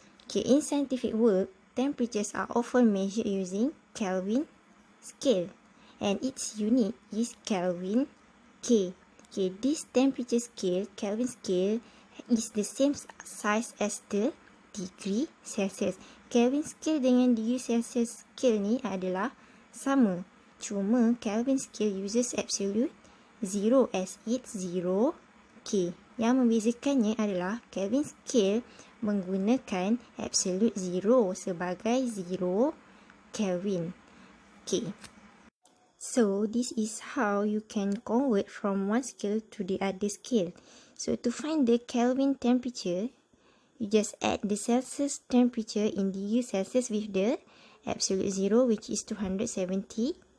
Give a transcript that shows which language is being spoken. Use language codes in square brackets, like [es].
[en] Okay, in scientific work, temperatures are often measured using Kelvin Scale, and its unit is Kelvin K. Okay, this temperature scale, Kelvin Scale, is the same size as the degree Celsius. [ms] Kelvin Scale dengan degree Celsius scale ni adalah sama. Cuma [en] Kelvin Scale uses absolute zero as its zero K. [ms] Yang membezakannya adalah Kelvin Scale menggunakan absolute zero sebagai zero Kelvin. [en] Okay. So this is how you can convert from one scale to the other scale. So to find the Kelvin temperature, you just add the Celsius temperature in degree Celsius with the absolute zero, which is 273.